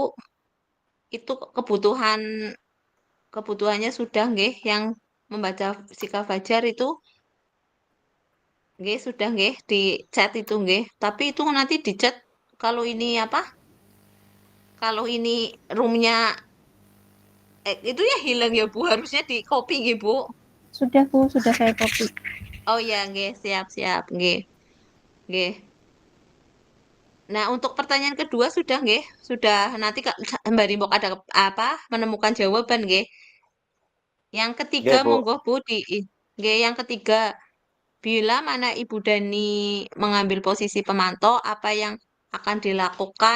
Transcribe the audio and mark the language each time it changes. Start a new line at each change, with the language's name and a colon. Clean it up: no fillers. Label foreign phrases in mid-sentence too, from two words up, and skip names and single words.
Indonesian: Itu kebutuhannya sudah nggih, yang membaca Sikal Fajar itu nggih sudah nggih di chat itu nggih. Tapi itu nanti di chat kalau ini apa? Kalau ini roomnya itu ya hilang ya Bu, harusnya di copy nggih Bu. Sudah Bu, sudah saya copy. Oh ya nggih, siap-siap nggih. Nggih. Nah, untuk pertanyaan kedua sudah nggih? Sudah nanti Kak Mbak Rimbok ada apa? Menemukan jawaban nggih. Yang ketiga Nggih, Bu. monggo Bu nggih yang ketiga bila mana Ibu Dani mengambil posisi pemantau apa yang akan dilakukan?